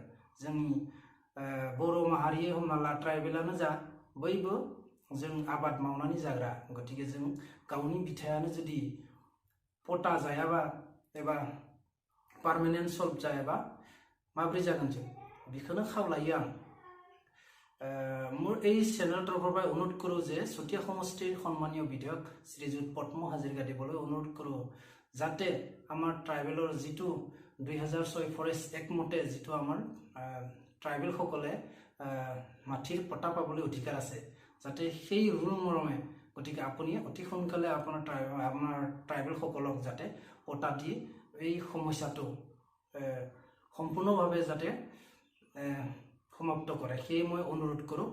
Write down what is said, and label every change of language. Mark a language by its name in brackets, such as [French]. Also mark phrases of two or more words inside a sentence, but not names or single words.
[Bodo] जोंनि बर' माहारि हमना ला ट्राइबेलानो जा बयबो जों आबाद मावनानै जाग्रा। गतिके जों गावनि बिथायानो जुदि पट्टा जायाबा एबा [English] permanent solve [Bodo] जायाबा माब्रै जागोन? जों बेखौनो खावलायो आं। [Assamese] মোৰ এই চেনেলৰ তৰফৰ পৰা অনুৰোধ কৰোঁ যে চটিয়া সমষ্টিৰ সন্মানীয় বিধায়ক শ্ৰীযুত পদ্ম হাজৰিকা দেৱলৈ অনুৰোধ কৰোঁ যাতে আমাৰ ট্ৰাইবেলৰ যিটো 2006 [English] forest act [Assamese] মতে যিটো আমাৰ ট্ৰাইবেলসকলে মাটিৰ পট্টা পাবলৈ অধিকাৰ আছে, যাতে সেই ৰুল মৰমে গতিকে আপুনি অতি সোনকালে আপোনাৰ ট্ৰাইবেলসকলক যাতে পট্টা দি এই সমস্যাটো সম্পূৰ্ণভাৱে যাতে সমাপ্ত কৰে সেই মই অনুৰোধ কৰোঁ।